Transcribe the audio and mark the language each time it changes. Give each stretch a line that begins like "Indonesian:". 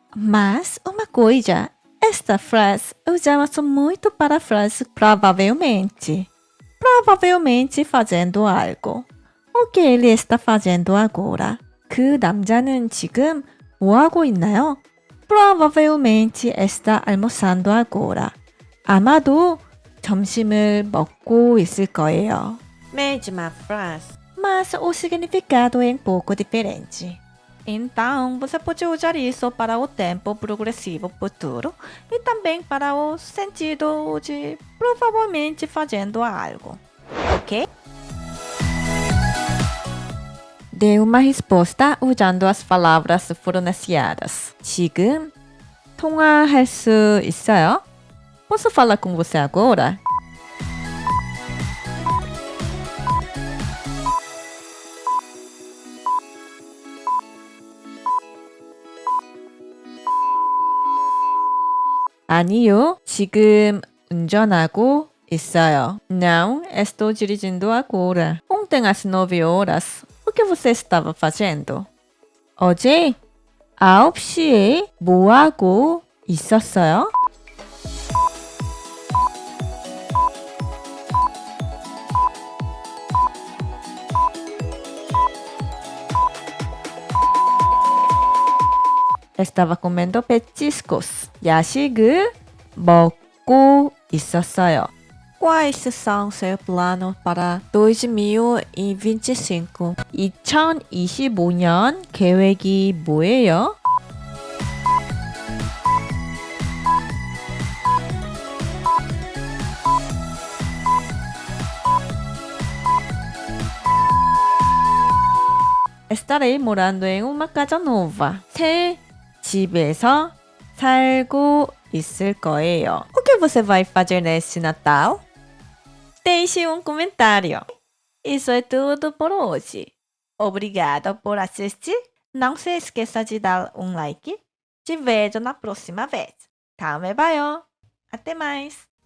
Portuguese: Mas uma coisa, esta frase usamos muito para a frase provavelmente. Provavelmente fazendo algo. O que ele está fazendo agora?
Korean: 그 남자는 지금 뭐 하고 있나요?
Portuguese: Provavelmente está almoçando agora. 아마도
Korean: 점심을 먹고 있을 거예요.
Portuguese: Mesma frase. Mas o significado é um pouco diferente. Então, você pode usar isso para o tempo progressivo futuro e também para o sentido de provavelmente fazendo algo. Ok? Dê uma resposta usando as palavras pronunciadas.
Korean: 지금 통화할 수 있어요?
Portuguese: Posso falar com você agora?
Korean: 아니요, 지금 운전하고 있어요.
Portuguese: Não, estou dirigindo agora. Ontem às 9 horas, o que você estava fazendo?
Korean: 어제 9시에 뭐 하고 있었어요?
Portuguese: Estava comendo petiscos.
Korean: 야식을 먹고 있었어요.
Portuguese: Quais são seus planos para 2025?
Korean: 2025년 계획이 뭐예요?
Portuguese: Estarei morando em uma casa nova.
Korean: 새 집에서 살고 있을 거예요.
Portuguese: O que você vai fazer nesse Natal? Deixe um comentário. Isso é tudo por hoje. Obrigado por assistir. Não se esqueça de dar um like. Te vejo na próxima vez.
Korean: 다음에 봐요.
Portuguese: Até mais.